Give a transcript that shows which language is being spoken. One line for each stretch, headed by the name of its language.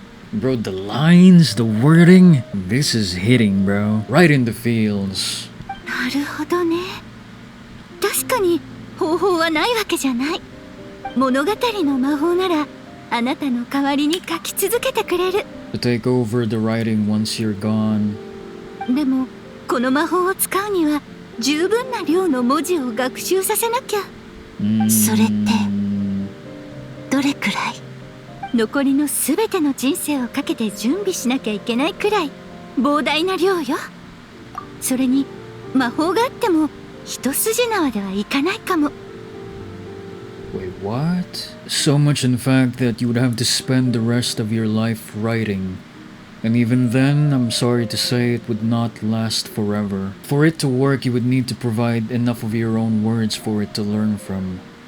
English: Bro, the lines, the wording, this is hitting, bro. Right in the feels.
Japanese: なるほどね。確かに方法はないわけじゃない。物語の魔法ならあなたの代わりに書き続けてくれる。
English: To take over the writing once you're gone.
Japanese: でもこの魔法を使うには十分な量の文字を学習させなきゃ。それってどれくらい？残りのすべての人生をかけて準備しなきゃいけないくらい膨大な量よ。それに魔法があっても一筋縄ではいかないかも。
English: Wait, what? So much in fact that you would have to spend the rest of your life writing. And even then, I'm sorry to say, it would not last forever. For it to work, you would need to provide enough of your own words for it to learn from.